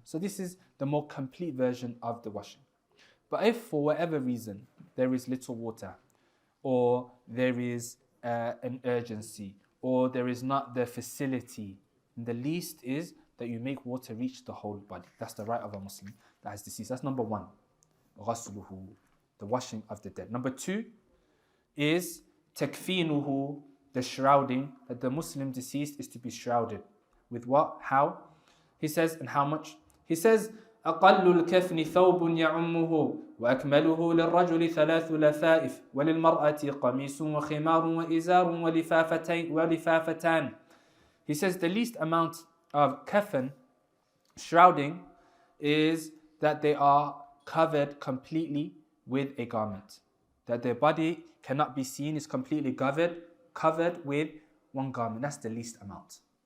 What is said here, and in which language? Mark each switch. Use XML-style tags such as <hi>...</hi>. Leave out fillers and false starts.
<en>So this is the more complete version of the washing. But if for whatever reason there is little water, or there is an urgency, or there is not the facility, the least is that you make water reach the whole body. That's the right of a Muslim that has deceased. That's number 1.</en> <ar>غسله,</ar> <en>the washing of the dead. Number 2 is takfinuhu, the shrouding, that the Muslim deceased is to be shrouded. With what? How? He says, and how much? He says,</en> <ar>أقل الكفن ثوب يعمه وأكمله للرجل 3 لفائف وللمرأة قميص وخمار وإزار ولفافتان.</ar> <en>He says the least amount of kafan, shrouding, is that they are covered completely with a garment. That their body cannot be seen, is completely covered with one garment. That's the least amount.</en>